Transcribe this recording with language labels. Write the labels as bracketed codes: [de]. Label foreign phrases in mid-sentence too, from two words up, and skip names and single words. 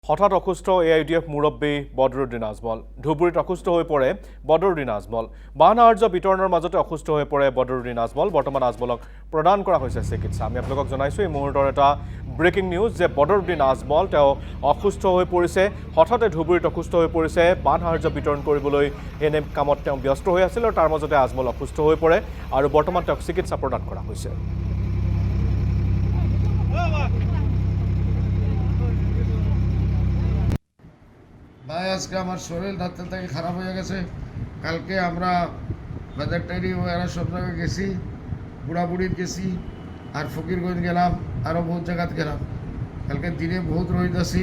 [as] হঠাৎ অসুস্থ এআইডিএফ মুৰব্বী বদৰুদ্দিন আজমল ধুবুৰীত অসুস্থ হৈ পৰে বদৰুদ্দিন আজমল বাহন আৰ্য বিতৰণৰ মাজতে অসুস্থ হৈ পৰে বদৰুদ্দিন আজমল বৰ্তমান আজমলক প্ৰদান কৰা হৈছে চিকিৎসা আমি আপোনালোকক জনাইছোঁ এই মুহূৰ্তৰ এটা [en] breaking news [as] যে বদৰুদ্দিন আজমল তেওঁ অসুস্থ হৈ পৰিছে হঠাতে ধুবুৰীত অসুস্থ হৈ পৰিছে বাহন আৰ্য বিতৰণ কৰিবলৈ এনে কামত তেওঁ ব্যস্ত হৈ আছিল আৰু তাৰ মাজতে আজমল অসুস্থ হৈ পৰে আৰু বৰ্তমান তেওঁক চিকিৎসা প্ৰদান কৰা হৈছে [bn] ভাই আজকে আমার শরীর রাত্রে থেকে খারাপ হয়ে গেছে কালকে আমরা বাজার টাইরি এরা সব জায়গায় গেছি বুড়াবুড়ির গেছি আর ফকিরগঞ্জ গেলাম আরও বহুত জায়গাত গেলাম কালকে দিনে বহুত রোদ আছিল